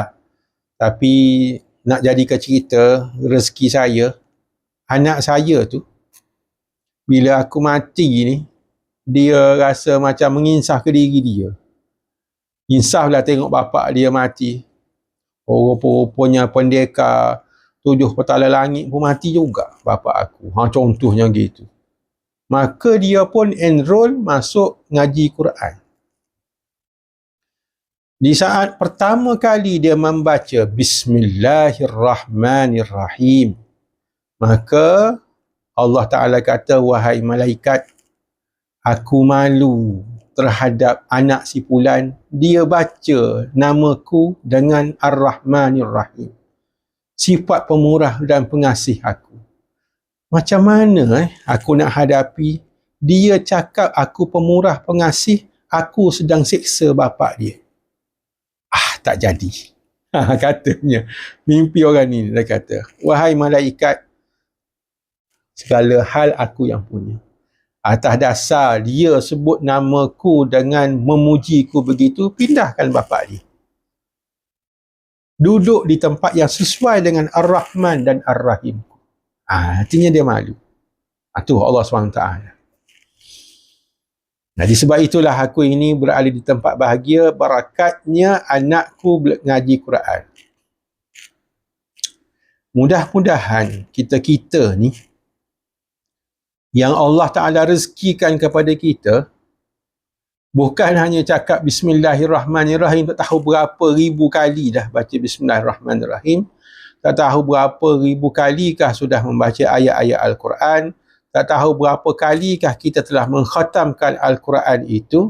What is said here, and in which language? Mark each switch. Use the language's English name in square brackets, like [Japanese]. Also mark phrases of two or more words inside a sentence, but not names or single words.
[Malay] Tapi nak jadikan cerita, rezeki saya, anak saya tu, bila aku mati ni, dia rasa macam menginsaf ke diri dia. Insaflah tengok bapak dia mati. Rupa-rupanya pendekar 7 petala langit pun mati juga bapak aku. Contohnya gitu. Maka dia pun enroll masuk ngaji Quran. Di saat pertama kali dia membaca Bismillahirrahmanirrahim, maka Allah Ta'ala kata, wahai malaikat, aku malu terhadap anak si fulan, dia baca namaku dengan Ar-Rahmanir-Rahim, sifat pemurah dan pengasih aku. Macam mana aku nak hadapi dia cakap aku pemurah pengasih, aku sedang seksa bapak dia? Tak jadi. Katanya, mimpi orang ni, dia kata, wahai malaikat, segala hal aku yang punya. Atas dasar dia sebut namaku dengan memujiku begitu, pindahkan bapak dia. Duduk di tempat yang sesuai dengan Ar-Rahman dan Ar-Rahim. Artinya dia malu. Itu Allah SWT. Jadi sebab itulah aku ini berada di tempat bahagia, barakatnya anakku ngaji Quran. Mudah-mudahan kita ni, yang Allah Ta'ala rezekikan kepada kita, Bukan hanya cakap Bismillahirrahmanirrahim, tak tahu berapa ribu kali dah baca Bismillahirrahmanirrahim, tak tahu berapa ribu kalikah sudah membaca ayat-ayat Al-Quran, tak tahu berapa kalikah kita telah mengkhatamkan Al-Quran itu.